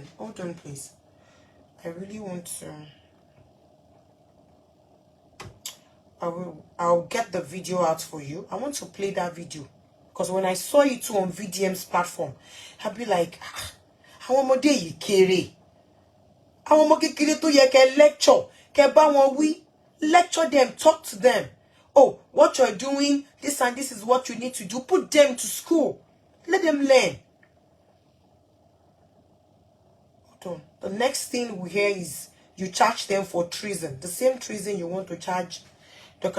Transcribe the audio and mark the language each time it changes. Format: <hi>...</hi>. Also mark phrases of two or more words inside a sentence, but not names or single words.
<en>Hold on, please. I really want to. I'll get the video out for you. I want to play that video. Because when I saw it too on VDM's platform, I'd be like, how am I kere? How am I to ye lecture?</en> <yo>Ke ba won wi?</yo> <en>Lecture them, talk to them. Oh, what you're doing, this and this is what you need to do. Put them to school. Let them learn. Hold on. The next thing we hear is you charge them for treason. The same treason you want to charge Dr.</en>